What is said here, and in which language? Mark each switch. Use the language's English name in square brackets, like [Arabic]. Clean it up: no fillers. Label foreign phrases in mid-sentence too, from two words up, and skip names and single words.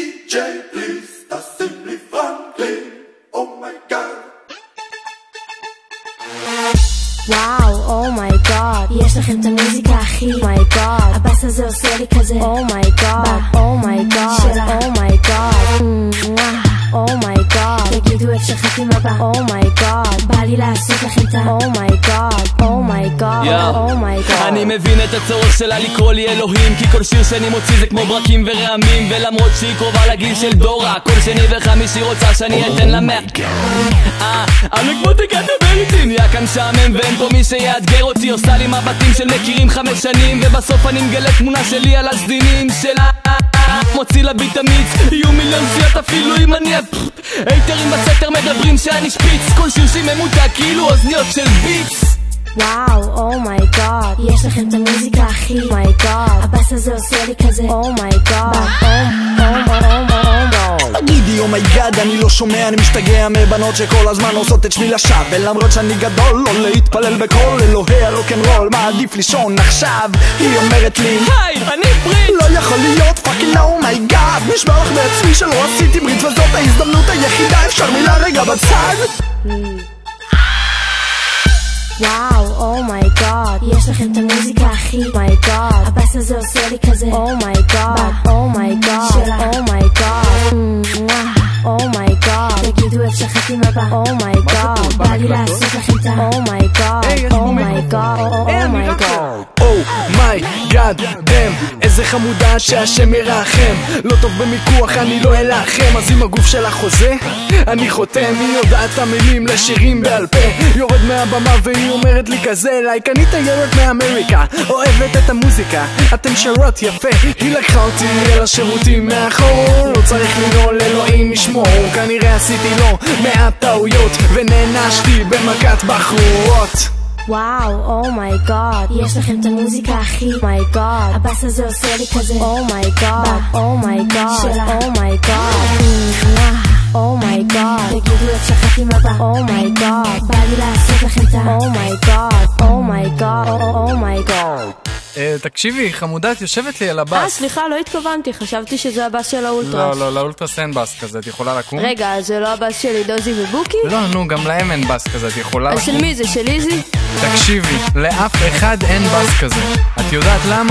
[English] DJ, please, that's simply Franklin. Oh my god. וואו, oh my god, [Hebrew] יש לכם את המוזיקה הכי [English] oh my god, [Hebrew] הבאס הזה עושה לי כזה [English] oh my god, oh my god, oh my god, oh my god, [Hebrew] תגידו איפה שחקים הבא [English] oh my god, [Hebrew] בא לי לעשות לכם את [English] oh my god, oh my god, oh my god. [Hebrew] אני מבין את הצורך שלה לקרוא לי אלוהים, כי כל שיר שאני מוציא זה כמו ברקים ורעמים, ולמרות שהיא קרובה לגיל של דורה, כל שני וחמישי רוצה שאני אתן לה אני כמו תגעת בריטי, נהיה כאן שעמם ואין פה מי שיאתגר אותי, עושה לי מבטים של מכירים 5 שנים, ובסוף אני מגלה תמונה שלי על הסדינים שלה, מוציא לה ביט אמיץ, יהיו מיליון סיית אפילו אם אני היתרים בסתר מדברים שאני שפיץ, כל שיר שממותק כאילו אוזניות של ביץ. וואו, [English] oh my god, [Hebrew] יש לכם את המוזיקה הכי [English] oh my god, [Hebrew] הבאס הזה עושה לי כזה [English] oh my god, תגידי oh my god, [Hebrew] אני לא שומע, אני משתגע מבנות שכל הזמן עושות את שמי לשווא, ולמרות שאני גדול, לא להתפלל בכל אלוהי הרוקנרול, מעדיף לישון עכשיו, היא אומרת לי היי, אני ברית, לא יכול להיות פאקינג [English] oh my god, [Hebrew] נשמע לך בעצמי שלא עשיתי ברית, וזאת ההזדמנות היחידה, אפשר מילה רגע בצד? וואו, [English] oh my god, [Hebrew] יש לכם את המוזיקה הכי [English] oh my god, [Hebrew] הבאס הזה עושה לי כזה [English] oh my god, oh my god, oh my god, oh my god, [Hebrew] תגידו איפה שחקים הבא [English] oh my god, [Hebrew] בא לי לעשות לכם את [English] oh my god, oh my god, oh my god. Oh my god, damn, [Hebrew] איזה חמודה שהשם ירחם, לא טוב במיקוח אני לא אלחם, אז עם הגוף שלה חוזה אני חותם, היא יודעת את המילים לשירים בעל פה, יורד מהבמה והיא אומרת לי כזה לייק אני תיירת מאמריקה, אוהבת את המוזיקה, אתם שרות יפה, היא לקחה אותי אל השירותים מאחור, לא צריך לנעול אלוהים ישמור, כנראה עשיתי לו מעט טעויות ונענשתי במכת בחורות. וואו, [English] oh my god, [Hebrew] יש לכם את המוזיקה הכי [English] oh my god, [Hebrew] הבאס הזה עושה לי כזה [English] oh my god, oh my god, oh my god, oh my god, [Hebrew] תגידו איפה שחקים הבא [English] oh my god, [Hebrew] בא לי לעשות לכם את [English] oh my god, oh my god, oh my god. [Hebrew] תקשיבי, חמודה, את יושבת לי על הבאס. סליחה, לא התכוונתי, חשבתי שזה הבאס של האולטרס. לא, לאולטרס אין באס כזה, את יכולה לקום? רגע, זה לא הבאס של דוזי ובוקי? לא, נו, גם להם אין באס כזה, את יכולה לקום? אז של מי זה? של איזי? תקשיבי, לאף אחד אין באס כזה. את יודעת למה?